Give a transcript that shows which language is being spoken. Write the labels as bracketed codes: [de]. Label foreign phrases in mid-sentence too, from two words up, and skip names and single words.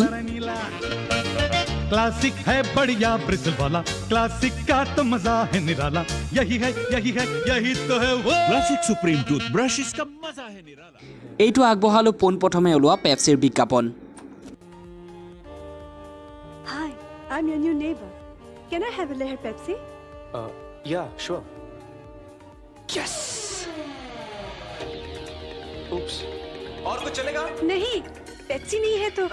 [hi] क्लासिक है बढ़िया ब्रिसल वाला क्लासिक का तो मजा है निराला यही तो है वो क्लासिक सुप्रीम टूथब्रश इसका मजा है निराला [as] এইটো আগবঢ়ালো পোনপ্ৰথমে ওলোৱা পেপচিৰ বিজ্ঞাপন [en] Hi, I'm your new neighbor. Can I have a layer Pepsi? Yeah, sure. Yes. Oops. [hi] और कुछ चलेगा? नहीं, पेप्सी नहीं है तो